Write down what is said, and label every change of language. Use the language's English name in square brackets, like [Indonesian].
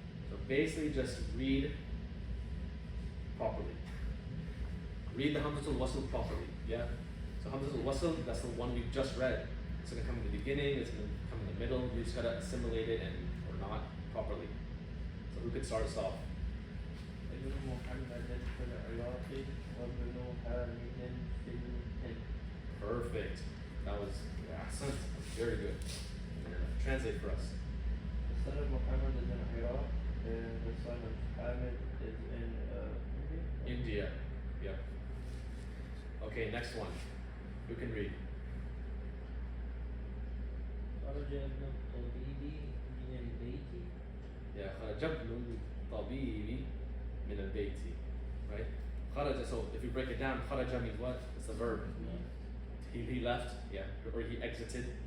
[English] So basically just read properly. Read the Hamzatul Wasl properly. Yeah? So Hamzatul Wasl, that's the one we've just read. It's gonna come in the beginning, it's gonna come in the middle, you just gotta assimilate it and or not properly. So who could start us off? [Arabic] ابن محمد في العراق وابن حامد في الهند. [English] Perfect. That was accent. Very good. Translate for us. The son of Muhammad is in Iraq, and the son of Hamid is in India. Yep. Okay, next one. Who can read? [Arabic] خرج ابن الطبيب من البيت. Yeah, خرج ابن الطبيب من البيت. [English] Right? [Arabic] خرج, [English] so if you break it down, خرج means what? It's the verb. He left, yeah, or he exited.